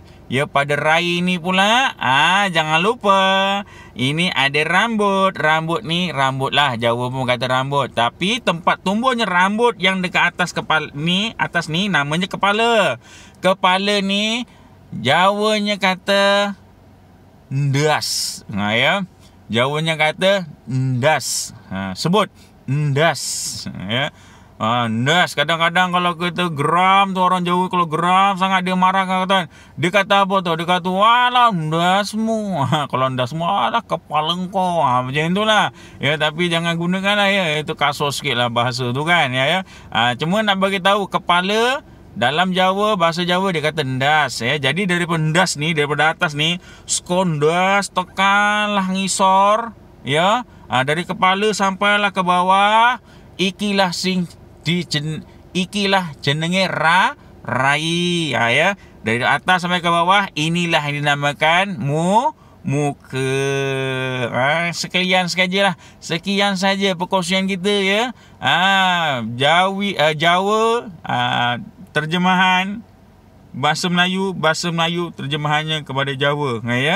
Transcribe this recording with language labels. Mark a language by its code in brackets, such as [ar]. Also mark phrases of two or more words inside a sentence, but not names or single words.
[ms] Ya, pada rai ni pula jangan lupa ini ada rambut. Rambut ni rambut lah, Jawa pun kata rambut. Tapi tempat tumbuhnya rambut yang dekat atas kepala ni, atas ni namanya kepala. Kepala ni Jawanya kata ndas. Ya. Jawanya kata ndas. Sebut ndas. Ya. Ndas. Kadang-kadang kalau kita geram tu, orang Jawa kalau geram sangat dia marah kan. Dia kata apa tu? Dia kata, [jv] walah ndasmu. [ms] Kalau ndasmu, alah kepala kau. Macam itulah. Ya, tapi jangan gunakan lah ya. Itu kasar sikit lah bahasa tu kan. Ya. Cuma nak bagi tahu kepala dalam Jawa, bahasa Jawa dia kata ndas ya. Jadi daripada ndas ni, daripada atas ni, [jv] skondas tekanlah ngisor [ms] ya. Dari kepala sampailah ke bawah. [jv] Ikilah jenenge rai ya. [ms] Dari atas sampai ke bawah, inilah yang dinamakan muka. Sekian saja perkongsian kita ya. Jawa terjemahan bahasa Melayu terjemahannya kepada Jawa ya.